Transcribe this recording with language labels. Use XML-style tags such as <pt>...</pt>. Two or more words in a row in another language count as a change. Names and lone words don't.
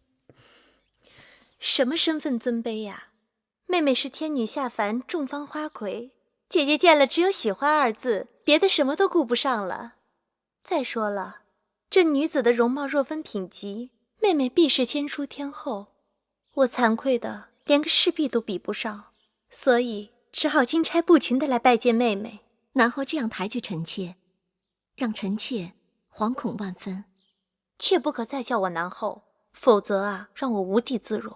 <zh>什麼身份尊卑呀？妹妹是天女下凡，眾芳花魁，姐姐見了只有喜歡二字，別的什麼都顧不上了。再說了，這女子的容貌若分品級，妹妹必是先出天後，我慚愧的連個侍婢都比不上，所以只好金釵不群的來拜見妹妹。南後這樣抬舉臣妾，讓臣妾惶恐萬分。切不可再叫我南後，否則啊，讓我無地自容。</zh>